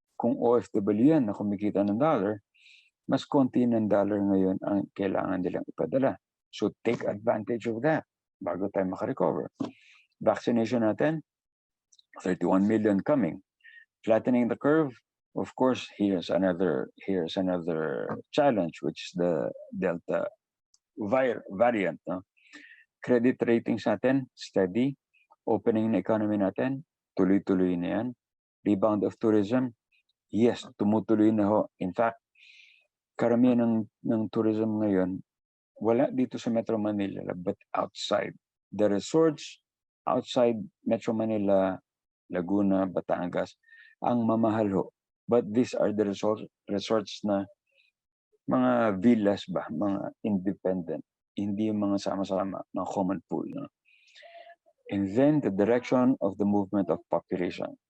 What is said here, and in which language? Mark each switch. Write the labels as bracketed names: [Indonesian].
[Filipino] Kung OFW yan na kumikita ng dollar, mas konti ng dollar ngayon ang kailangan nilang ipadala. [English] So take advantage of that [Filipino] bago tayo makarecover. [English] Vaccination natin, 31 million coming. Flattening the curve, of course, here's another challenge, which is the Delta variant. [Filipino] No? Credit ratings natin, steady. Opening na economy natin, tuloy-tuloy na yan. [English] Rebound of tourism, yes, [Filipino] tumutuloy na ho. In fact, karamihan ng tourism ngayon, wala dito sa Metro Manila, [English] but outside. The resorts outside Metro Manila, Laguna, Batangas, [Filipino] ang mamahal ho. [English] But these are the resorts na mga villas ba, mga independent. [Filipino] Hindi yung mga sama-sama, mga common pool. [English] No? And then the direction of the movement of population.